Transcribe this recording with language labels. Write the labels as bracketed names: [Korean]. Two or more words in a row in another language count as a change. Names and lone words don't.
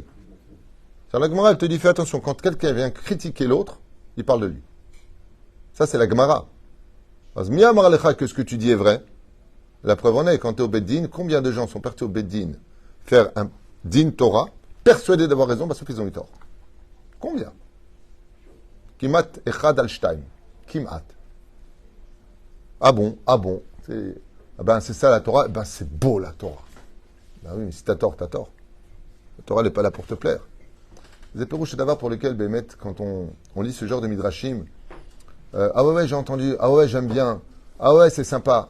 [French] La Gemara, elle te dit, fais attention, quand quelqu'un vient critiquer l'autre, il parle de lui. Ça, c'est la Gemara. Parce que ce que tu dis est vrai. La preuve en est, quand tu es au Beddin, combien de gens sont partis au Beddin faire un [Hebrew] דין תורה, [French] persuadés d'avoir raison parce qu'ils ont eu tort? Combien? [Hebrew] כמעט אחד על שתיים. כמעט. [French] Ah bon? C'est ça la Torah? C'est beau la Torah. Ben oui, mais si t'as tort, t'as tort. La Torah n'est pas là pour te plaire. Les pérouches d'abord pour lesquels, Bémet, quand on lit ce genre de midrashim, ah ouais, j'ai entendu, ah ouais, j'aime bien, ah ouais, c'est sympa.